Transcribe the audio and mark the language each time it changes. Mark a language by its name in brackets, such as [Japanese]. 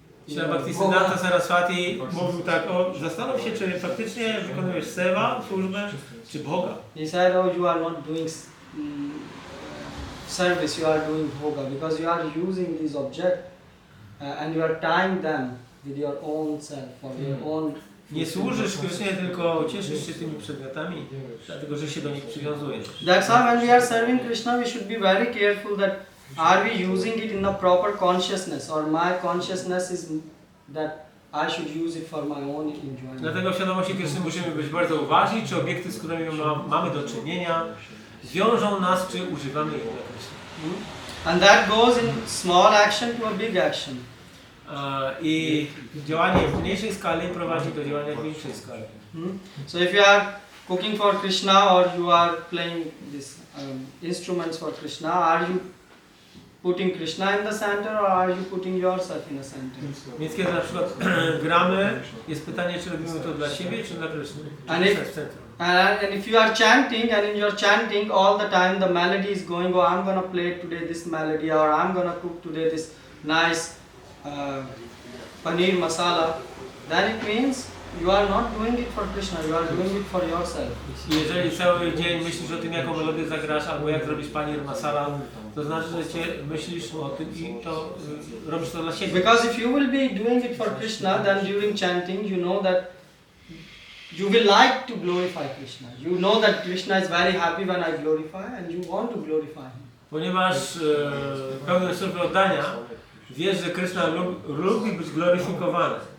[Polish] Śla Bhaktisiddhanta Saraswati mówił tak, zastanów się, czy faktycznie wykonujesz seva, służbę, czy Boga. [English] He said, oh, you are not doing service, you are doing bhoga, because you are using these objects and you are tying them with your own self, or your own. [Polish] Nie służysz Krysznie, tylko cieszysz się tymi przedmiotami, dlatego że się do nich przywiązujesz. [English] That's why when we are serving Krishna, we should be very careful that are we using it in the proper consciousness, or my consciousness is that I should use it for my own enjoyment. [Polish] Dlatego w świadomości Kryszny musimy być bardzo uważni, czy obiekty, z którymi mamy do czynienia, wiążą nas, czy używamy ich dla Kryszny. [English] And that goes in small action to a big action. [Polish] I działanie w mniejszej skali prowadzi do działania w większej skali. [English] So if you are cooking for Krishna, or you are playing these instruments for Krishna, are you putting Krishna in the center, or are you putting yourself in the center? [Polish] Więc kiedy na przykład gramy, jest pytanie, czy robimy to dla siebie, czy dla Kryszny. [English] And if you are chanting, and in your chanting all the time the melody is going, oh, I'm gonna play today this melody, or I'm gonna cook today this nice paneer masala, then it means you are not doing it for Krishna, you are doing it for yourself. [Polish] Jeżeli cały dzień myślisz o tym, jaką melodię zagrasz, albo jak zrobisz paneer masala, to znaczy, że myślisz o tym i to robisz to dla siebie. [English] Because if you will be doing it for Krishna, then during chanting you know that you will like to glorify Krishna. You know that Krishna is very happy when I glorify, and you want to glorify him. [Polish] Ponieważ pełne służby oddania, wiesz, że Krishna lubi być gloryfikowany.